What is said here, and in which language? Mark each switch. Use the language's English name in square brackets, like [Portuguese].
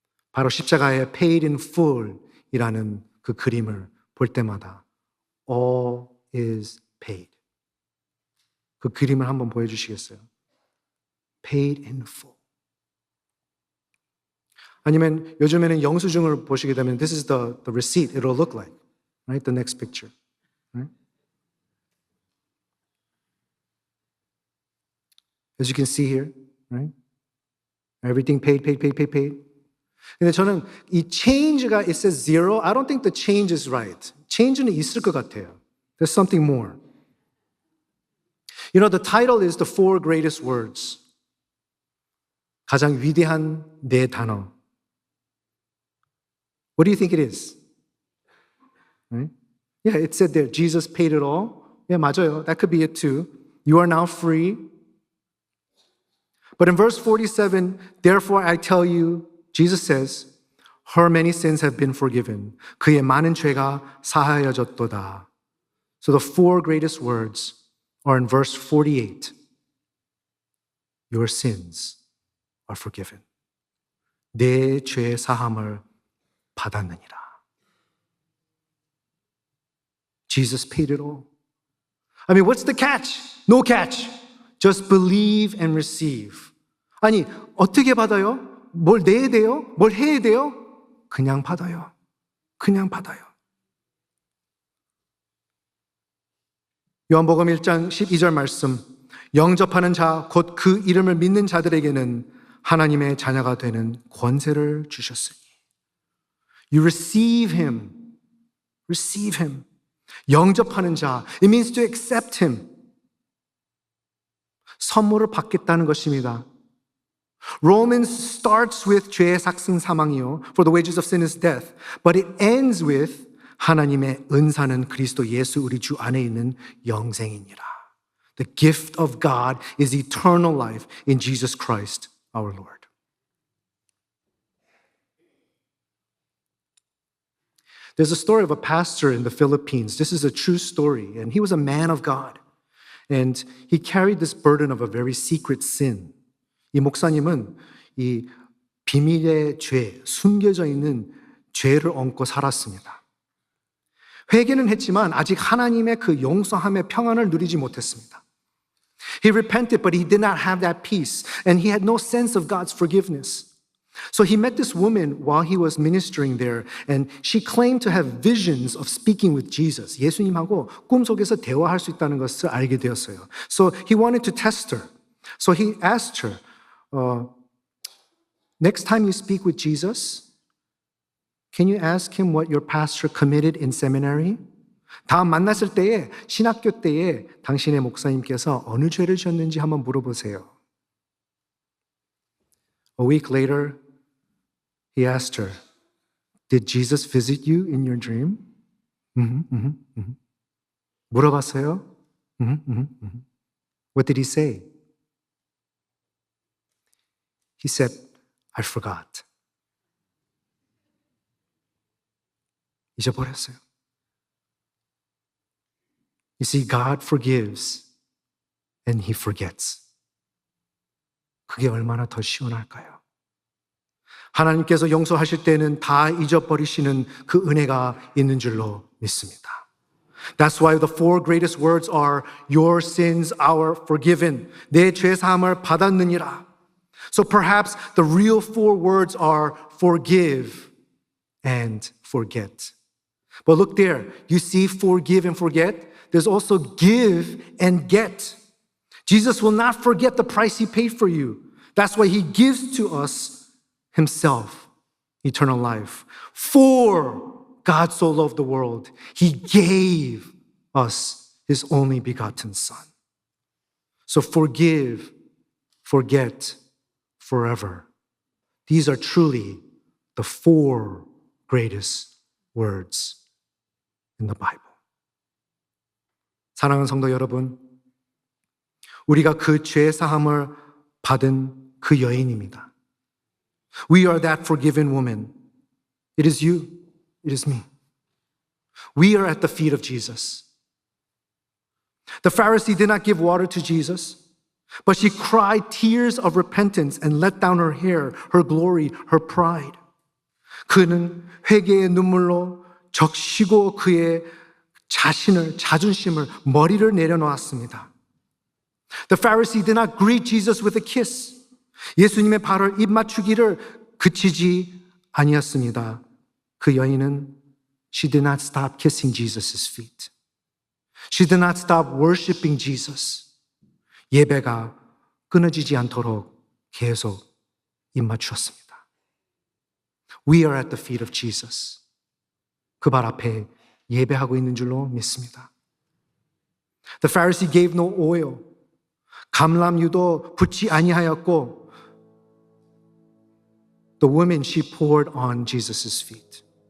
[Korean] 바로 십자가의 [English] paid in full [Korean] 이라는 그 그림을 볼 때마다 [English] all is paid. [Korean] 그 그림을 한번 보여주시겠어요? [English] Paid in full. [Korean] 아니면 요즘에는 영수증을 보시게 되면 [English] this is the receipt it'll look like. Right? The next picture. Right? As you can see here, right? Everything paid. [Korean] 근데 저는 이 [English] change가 it says zero. I don't think the change is right. [Korean] change는 있을 것 같아요. [English] There's something more. You know, the title is the four greatest words. [Korean] 가장 위대한 네 단어. [English] What do you think it is? Right? Yeah, it said there, Jesus paid it all. Yeah, [Korean] 맞아요. [English] That could be it too. You are now free. But in verse 47, therefore I tell you, Jesus says, her many sins have been forgiven. [Korean] 그의 많은 죄가 사하여졌도다. [English] So the four greatest words are in verse 48. Your sins are forgiven. [Korean] 내 죄 사함을 받았느니라. [English] Jesus paid it all. I mean, what's the catch? No catch. Just believe and receive. [Korean] 아니, 어떻게 받아요? 뭘 내야 돼요? 뭘 해야 돼요? 그냥 받아요. 그냥 받아요. 요한복음 1장 12절 말씀. 영접하는 자, 곧 그 이름을 믿는 자들에게는 하나님의 자녀가 되는 권세를 주셨으니. [English] You receive Him. Receive Him. [Korean] 영접하는 자. [English] It means to accept Him. [Korean] 선물을 받겠다는 것입니다. [English] Romans starts with [Korean] 죄의 삭슨 사망이요. [English] For the wages of sin is death. But it ends with [Korean] 하나님의 은사는 그리스도 예수 우리 주 안에 있는 영생이니라. [English] The gift of God is eternal life in Jesus Christ our Lord. There's a story of a pastor in the Philippines. This is a true story. And he was a man of God. And he carried this burden of a very secret sin. [Korean] 이 목사님은 이 비밀의 죄, 숨겨져 있는 죄를 얹고 살았습니다. 회개는 했지만 아직 하나님의 그 용서함의 평안을 누리지 못했습니다. [English] He repented, but he did not have that peace. And he had no sense of God's forgiveness. So he met this woman while he was ministering there, and she claimed to have visions of speaking with Jesus. [Korean] 예수님하고 꿈속에서 대화할 수 있다는 것을 알게 되었어요. [English] So he wanted to test her. So he asked her, next time you speak with Jesus, can you ask him what your pastor committed in seminary? [Korean] 다음 만났을 때에 신학교 때에 당신의 목사님께서 어느 죄를 지었는지 한번 물어보세요. [English] A week later, he asked her, did Jesus visit you in your dream? [Korean] 물어봤어요? [English] What did he say? He said, I forgot. [Korean] 잊어버렸어요. [English] You see, God forgives and He forgets. [Korean] 그게 얼마나 더 시원할까요? 하나님께서 용서하실 때는 다 잊어버리시는 그 은혜가 있는 줄로 믿습니다. [English] That's why the four greatest words are your sins are forgiven. [Korean] 내 죄 사함을 받았느니라. [English] So perhaps the real four words are forgive and forget. But look there, you see forgive and forget. There's also give and get. Jesus will not forget the price He paid for you. That's why He gives to us Himself, eternal life. For God so loved the world, He gave us His only begotten Son. So forgive, forget, forever. These are truly the four greatest words in the Bible. [Korean] 사랑하는 성도 여러분, 우리가 그 죄 사함을 받은 그 여인입니다. [English] We are that forgiven woman. It is you. It is me. We are at the feet of Jesus. The Pharisee did not give water to Jesus, but she cried tears of repentance and let down her hair, her glory, her pride. [Korean] 그는 회개의 눈물로 적시고 그의 자존심을, 머리를 내려놓았습니다. [English] The Pharisee did not greet Jesus with a kiss. [Korean] 예수님의 발을 입맞추기를 그치지 아니었습니다. 그 여인은 [English] she did not stop kissing Jesus' feet. She did not stop worshiping Jesus. [Korean] 예배가 끊어지지 않도록 계속 입맞추었습니다. [English] We are at the feet of Jesus. [Korean] 그 발 앞에 예배하고 있는 줄로 믿습니다. [English] The Pharisee gave no oil. [Korean] 감람유도 붓지 아니하였고 [English] The woman she poured on Jesus' feet.